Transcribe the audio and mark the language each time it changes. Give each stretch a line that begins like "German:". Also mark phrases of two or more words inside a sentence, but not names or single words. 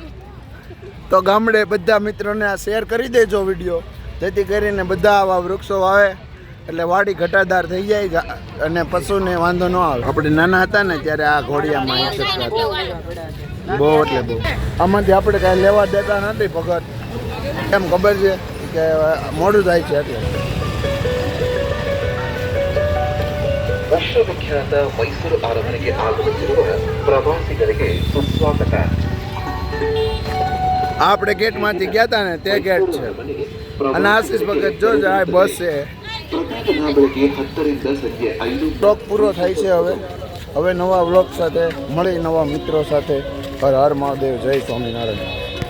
Gujarati: તો ગામડે બધા મિત્રોને આ શેર કરી દેજો વિડીયો, જેથી કરીને બધા આવા વૃક્ષો વાવે એટલે વાડી ઘટાદાર થઈ જાય અને પશુને વાંધો ન આવે. આપણે નાના હતા ને ત્યારે આ ઘોડિયામાં બહુ એટલે બહુ. આમાંથી આપણે કાંઈ લેવા દેતા નથી ભગત. એમ ખબર છે કે મોડું થાય છે એટલે.
Kannada: ವಿಶ್ವವಿಖ್ಯಾತ ಮೈಸೂರು ಅರಮನೆಗೆ ಆಗಮಿಸಿರುವ ಪ್ರವಾಸಿಗರಿಗೆ ಸುಸ್ವಾಗತ.
Gujarati: આપણે ગેટમાંથી ગયા હતા ને તે ગેટ છે. અને આશીષ ભગત જો જાય બસ છે. બ્લોગ પૂરો થાય છે હવે નવા વ્લોગ સાથે મળી, નવા મિત્રો સાથે. હર હર મહાદેવ. જય સ્વામિનારાયણ.